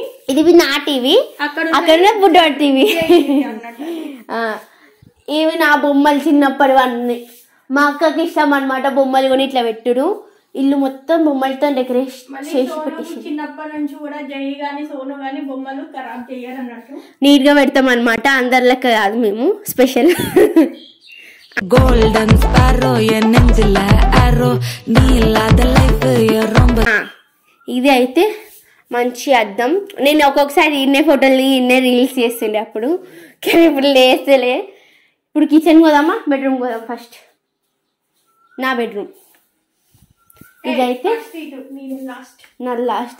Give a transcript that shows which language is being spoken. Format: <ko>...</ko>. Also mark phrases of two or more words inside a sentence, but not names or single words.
<te>ఇది నా టీవీ, అక్కడ బుడ్డో టీవీ. ఇవి నా బొమ్మలు చిన్నప్పటి అన్ని. మా అక్కకి ఇష్టం అనమాట బొమ్మలు కొని ఇట్లా పెట్టుడు. ఇల్లు మొత్తం బొమ్మలతో డెకరేషన్ చేసి పెట్టేసి. చిన్నప్పటి నుంచి కూడా జై గాని సోను గాని బొమ్మలు ఖరాబ్ చేయరు అన్నట్టు నీట్ గా పెడతాం అనమాట. అందరి లెక్క కాదు, మేము స్పెషల్.</te> <en>Golden sparrow,</en> <ta>என் நெஞ்சில arrow, நீ இல்லாத life ரொம்ப.</ta> <te>ఇది అయితే మంచి అద్దం. నేను ఒక్కొక్కసారి ఇన్నే ఫోటోలు ఇన్నే రీల్స్ చేస్తుండే అప్పుడు, కానీ ఇప్పుడు లేస్తలే. ఇప్పుడు కిచెన్ పోదామా, బెడ్రూమ్ పోదాం. ఫస్ట్ నా బెడ్రూమ్. ఇదైతే నా లాస్ట్.</te>